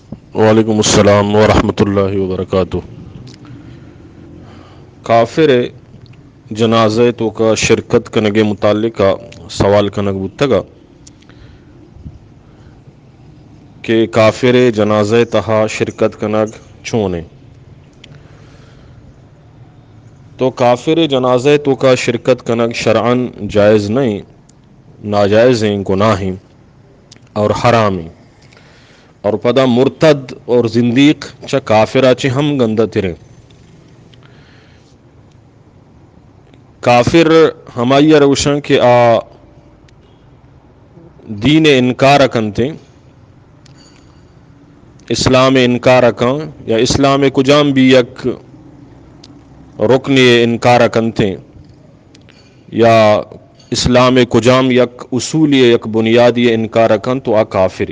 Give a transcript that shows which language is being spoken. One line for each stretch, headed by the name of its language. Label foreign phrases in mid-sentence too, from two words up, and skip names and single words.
Arabic: وعلیکم السلام ورحمۃ اللہ وبرکاتہ۔
Baluchi: کافر جنازہ تو کا شرکت کنگے متعلقہ سوال کنگ بتگا کہ کافر جنازہ تہا شرکت کنگ چونے تو کافر جنازہ تو کا شرکت کنگ شرعن
Urdu: جائز نہیں، ناجائز ہیں، گناہ ہیں اور حرام ہیں،
Baluchi: اور پدا مرتد اور زندیق چا کافرہ چے ہم گندہ تریں۔ کافر ہمائی روشن کہ دین انکار کنتے، اسلام انکار کن یا اسلام کجام بھی یک رکن انکار کنتے یا اسلام کجام یک اصول یک بنیادی انکار کن تو کافری۔